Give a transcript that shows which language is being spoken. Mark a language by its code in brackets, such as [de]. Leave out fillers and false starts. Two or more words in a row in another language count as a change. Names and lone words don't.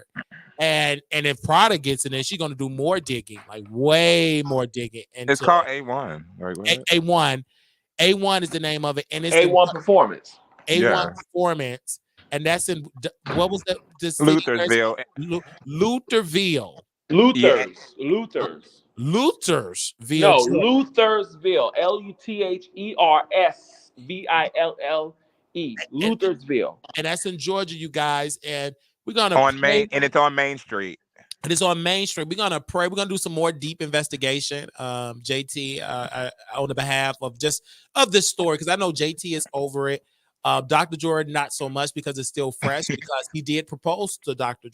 [en] And if Prada gets in there, she's gonna do more digging, like way more digging. It's called A1. Like what? A1. A1 is the name of it, and it's A1 Performance. A1 Yeah. Performance, and that's in what was the city? Luthersville. Luthersville. Yeah. Luthersville. No, Luthersville. Luthersville. Luthersville. And that's in Georgia, you guys. And we're gonna On Main, and it's on Main Street. It is on Main Street. We're gonna pray. We're gonna do some more deep investigation, JT, on the behalf of this story, because I know JT is over it. Dr. Jordan, not so much because it's still fresh because he did propose to Dr.